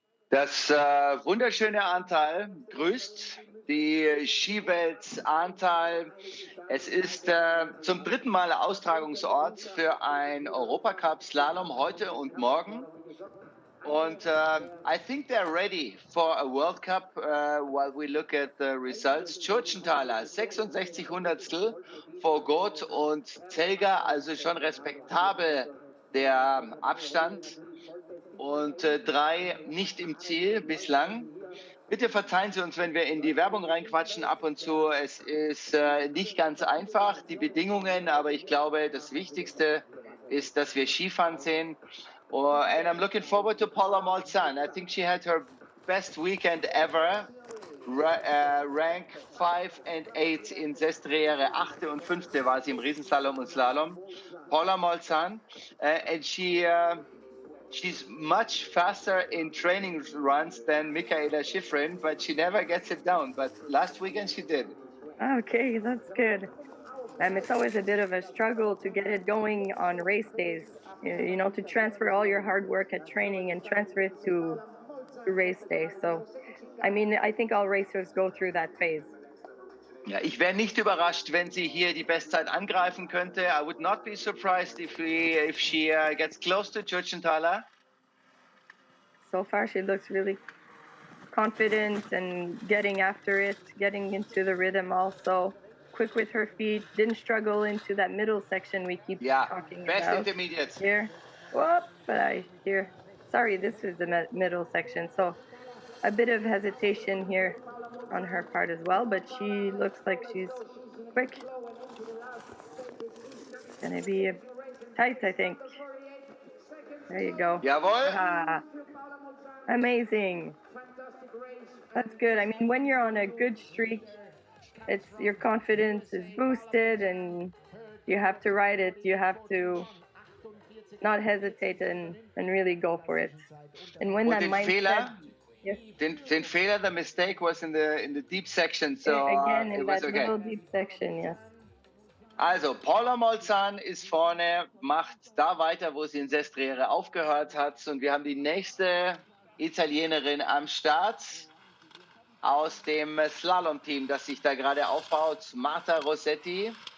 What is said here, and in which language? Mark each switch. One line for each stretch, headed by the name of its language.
German: Das wunderschöne Ahrntal grüßt die Skiwelt Ahrntal. Es ist zum dritten Mal Austragungsort für ein Europacup Slalom heute und morgen. Und
English: I think they're ready for a World Cup while we look at the results.
German: Tschurtschenthaler 66 Hundertstel vor Gott und Zelger, also schon respektabel der Abstand. Und 3 nicht im Ziel bislang. Bitte verzeihen Sie uns, wenn wir in die Werbung reinquatschen ab und zu. Es ist nicht ganz einfach, die Bedingungen, aber ich glaube, das Wichtigste ist, dass wir Skifahren sehen.
English: And I'm looking forward to Paula Molzan. I think she had her best weekend ever. Rank 5 and 8 in Sestriere.
German: 8. und 5. war sie im Riesenslalom und Slalom. Paula Molzan.
English: And she's much faster in training runs than Michaela Schifrin, but she never gets it down. But last weekend she did. Okay, that's good. It's always a bit of a struggle to get it going on race days. You know, to transfer all your hard work at training and transfer it to race day. So, I mean, I think all racers go through that phase.
German: Ja, ich wäre nicht überrascht, wenn sie hier die Bestzeit angreifen könnte.
English: I would not be surprised if she gets close to Tschurtschenthaler. So far, she looks really confident and getting after it, getting into the rhythm also. Quick with her feet, didn't struggle into that middle section we keep talking best about. Intermediates. Here. Whoop, but sorry, this is the middle section. So a bit of hesitation here on her part as well, but she looks like she's quick. Gonna be tight, I think. There you go.
German: Jawohl.
English: Amazing. That's good. I mean, when you're on a good streak, it's your confidence is boosted and you have to ride it. You have to not hesitate and really go for it. And when that mindset, yes.
German: Den Fehler,
English: the mistake was in the deep section, so again in it was that okay. little deep section, yes.
German: Also, Paula Molzan ist vorne, macht da weiter, wo sie in Sestriere aufgehört hat. Und wir haben die nächste Italienerin am Start aus dem Slalom-Team, das sich da gerade aufbaut, Marta Rossetti.